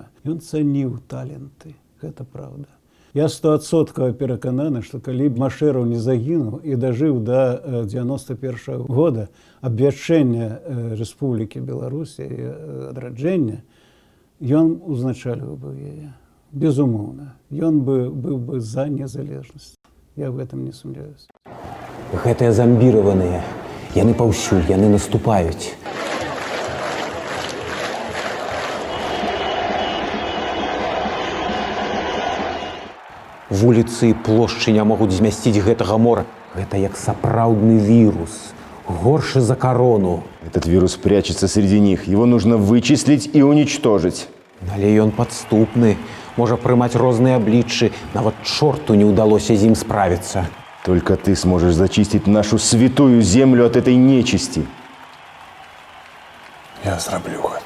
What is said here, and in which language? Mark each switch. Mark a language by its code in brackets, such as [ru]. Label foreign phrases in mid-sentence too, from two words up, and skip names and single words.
[be] Ён цаніў таленты, гэта праўда. Я 100% перакананы, што калі б Машэраў не загінуў і дажыў да 91-го года абвяшчэння Рэспублікі Беларусь і адраджэння, ён узначальваў бы яе. Безумоўна. Ён быў бы за незалежнасць. [ru] Я в этом не сумняваюсь. [be] Гэтыя замбіраваныя, яны паўсюль, яны наступаюць. Вуліцы і плошчы не могуць змясціць гэтага мора. Гэта як сапраўдны вірус, горшы за карону. [ru] Этот вирус прячется среди них. Его нужно вычислить и уничтожить. [be] Але ён падступны, можа прымаць розныя абліччы. Нават чорту не ўдалося з ім справіцца. [ru] Только ты сможешь зачистить нашу святую землю от этой нечисти. [be] Я зраблю гэта.